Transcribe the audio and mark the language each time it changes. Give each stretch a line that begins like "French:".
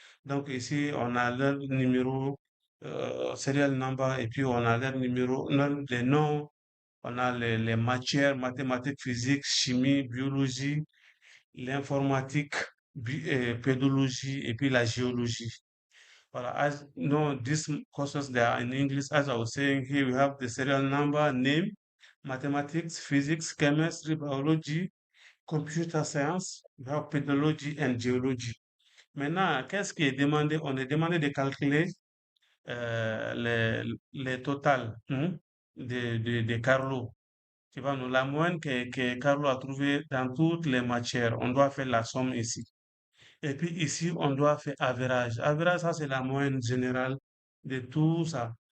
French: Donc ici, on a leur numéro,
English: serial number,
French: et puis on a leur numéro, les noms, on a les matières, mathématiques, physique, chimie, biologie, l'informatique, pédologie, et puis la géologie.
English: Well, as no, these courses they are in English. As I was saying, here we have the serial number, name, mathematics, physics, chemistry, biology, computer science, we have pedagogy and geology.
French: Maintenant, qu'est-ce qui est demandé? On est demandé de calculer les totales de Carlo. Tu vois, nous, la moyenne que Carlo a trouvée dans toutes les matières, on doit faire la somme ici. Et puis ici, on doit faire average. Average, ça, c'est la moyenne générale de tout ça.